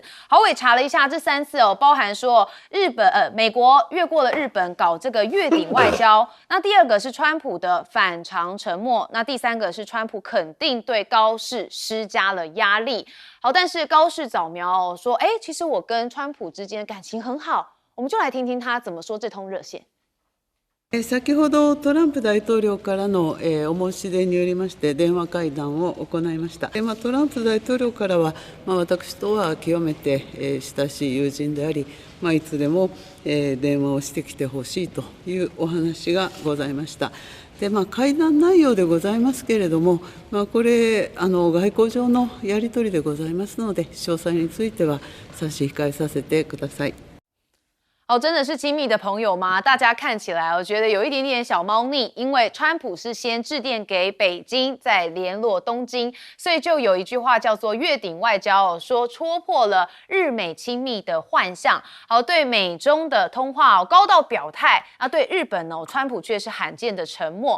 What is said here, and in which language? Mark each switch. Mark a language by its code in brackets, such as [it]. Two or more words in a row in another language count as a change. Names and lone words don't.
[zh] 好，我也查了一下，这3次哦，包含说美国越过了日本搞这个越顶外交，那第2个是川普的反常沉默，那第3个是川普肯定对高市施加了压力。好，但是高市早苗说，其实我跟川普之间感情很好，我们就来听听他怎么说这通热线。 [ja] 先ほどトランプ大統領からの、お申し出によりまして電話会談を行いました。トランプ大統領からは、私とは極めて、親しい友人であり、いつでも、電話をしてきてほしいというお話がございました。で会談内容でございますけれども、これ外交上のやり取りでございますので、詳細については差し控えさせてください。 [zh] 哦，真的是亲密的朋友吗？大家看起来我觉得有一点点小猫腻，因为川普是先致电给北京，再联络东京，所以就有一句话叫做越顶外交说戳破了日美亲密的幻象。好，对美中的通话高到表态，对日本川普却是罕见的沉默。